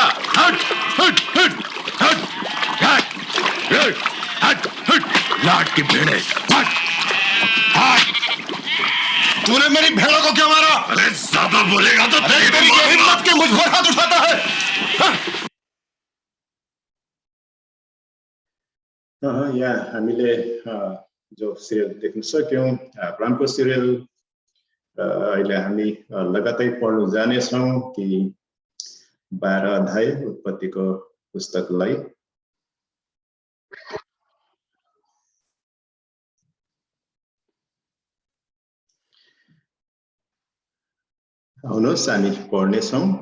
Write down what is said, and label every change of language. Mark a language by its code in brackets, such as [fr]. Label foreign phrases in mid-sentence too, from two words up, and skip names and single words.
[hi] हट, हट, हट, हट, हट, हट, हट, हट, लाट की भेड़े, हट, हट। तूने मेरी भेड़ों को क्यों मारा? अरे ज्यादा बोलेगा तो तेरी हिम्मत के मुझ पर हाथ उठाता है। [ne] यहाँ हामीले जो सिरियल देख्न सक्यौं, अब्राहमको सिरियल अहिले हामी लगातार पढ्न जानेछौं ती 12 अध्याय उत्पत्तिको पुस्तकलाई। आउनुहोस् हामी पढ्नेछौं।